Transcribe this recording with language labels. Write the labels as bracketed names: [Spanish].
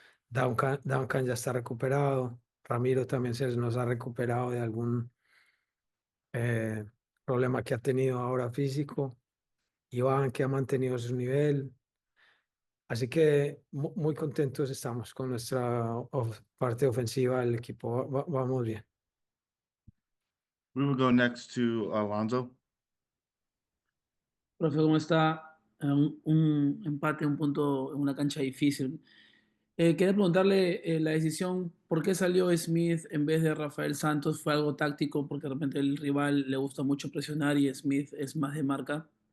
[Spanish] Duncan ya está recuperado. Ramiro también se nos ha recuperado de algún eh, problema que ha tenido ahora físico. Iván, que ha mantenido su nivel. Así que muy contentos estamos con nuestra parte ofensiva del equipo. Vamos bien. [English] We will go next to Alonso. [Spanish] Profe, ¿cómo está? Un empate, un punto en una cancha difícil. Quería preguntarle la decisión, ¿por qué salió Smith en vez de Rafael Santos? ¿Fue algo táctico porque de repente el rival le gusta mucho presionar y Smith es más de marca?